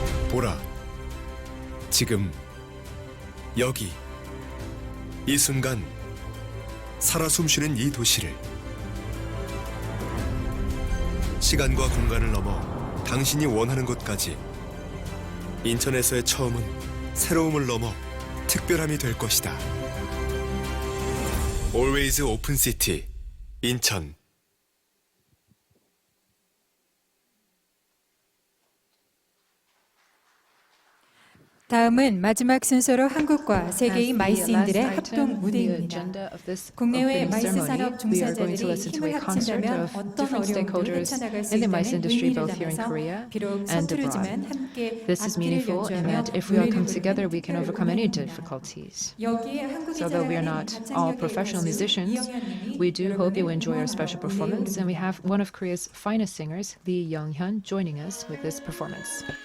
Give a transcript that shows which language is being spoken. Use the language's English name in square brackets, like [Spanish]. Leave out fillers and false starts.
[Korean] 보라, 지금 여기 이 순간 살아 숨쉬는 이 도시를 시간과 공간을 넘어 당신이 원하는 곳까지 인천에서의 처음은 새로움을 넘어 특별함이 될 것이다. [English] Always Open City 인천. [Korean] 다음은 마지막 순서로 한국과 세계의 마이스인들의 합동 무대입니다. 국내외 마이스 산업 종사자들이 힘을 합친다면 어떤 어려움도 헤쳐나갈 수 있다는 의미를 담아서 비록 서투르지만 함께 [English] This is meaningful in that if we all come together, we can overcome any difficulties. So though we are not all professional musicians, we do hope you enjoy our special performance, and we have one of Korea's finest singers, Lee Young-hyun, joining us with this performance.